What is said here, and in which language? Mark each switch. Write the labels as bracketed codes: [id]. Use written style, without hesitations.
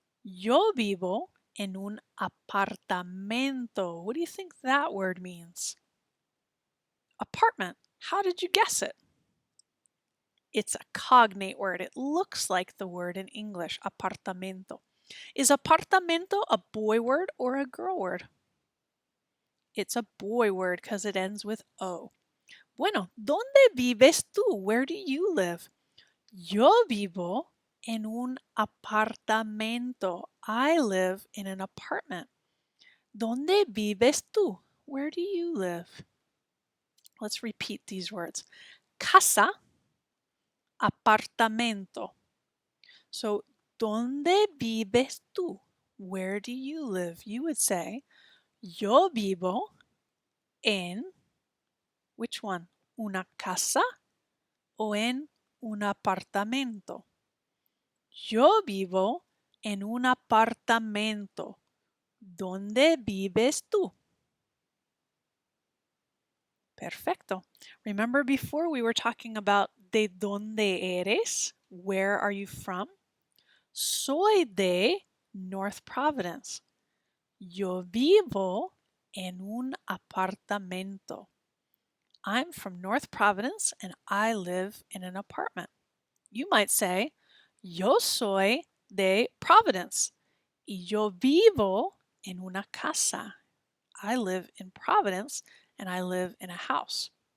[es] Yo vivo en un apartamento. [en] What do you think that word means? Apartment. How did you guess it? It's a cognate word. It looks like the word in English, apartamento. Is apartamento a boy word or a girl word? It's a boy word because it ends with O. [es] Bueno, ¿dónde vives tú? [en] Where do you live? [es] Yo vivo en un apartamento. [en] I live in an apartment. [es] ¿Dónde vives tú? [en] Where do you live? Let's repeat these words. Casa, apartamento. So, [es] ¿dónde vives tú? [en] Where do you live? You would say, [es] yo vivo en, [en] which one? [es] Una casa o en un apartamento? Yo vivo en un apartamento. ¿Dónde vives tú? Perfecto. [en] Remember before we were talking about [es] de dónde eres? [en] Where are you from? [es] Soy de [en] North Providence. [es] Yo vivo en un apartamento. [en] I'm from North Providence and I live in an apartment. You might say, [es] Yo soy de Providence y yo vivo en una casa. [en] I live in Providence and I live in a house.